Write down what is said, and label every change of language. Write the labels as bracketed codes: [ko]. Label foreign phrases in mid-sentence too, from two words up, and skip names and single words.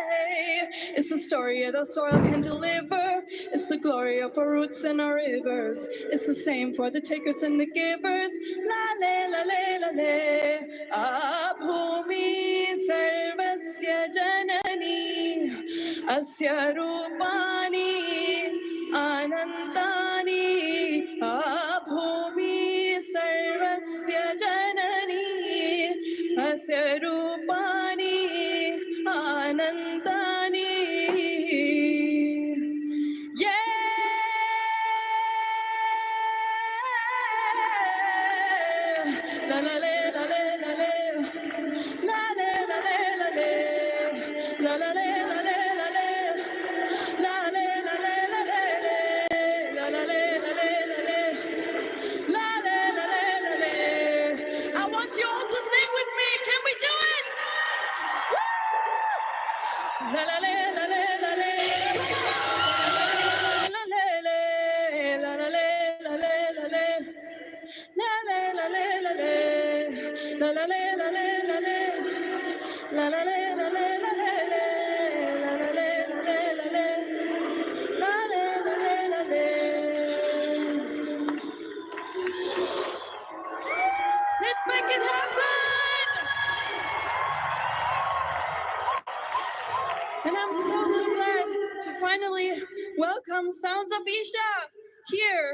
[en] It's the story of the soil can deliver. It's the glory of our roots and our rivers. It's the same for the takers and the givers. La le la le la le. [sa] अभूमि सर्वस्य जननी अस्य रूपाणि अनन्तानि. अभूमि सर्वस्य जननी अस्य रूपाणि अनन्तानि. La la le la le la le la le la le la le la la le la le la le la le la le la le la la le la le la le la le la le la le. [en] I want you all to sing with me. Can we do it? La la le la le la le la le la la le la le la le. La la la la la la la la la la la la la la la la la la la. Let's make it happen! And I'm so glad to finally welcome Sounds of Isha here.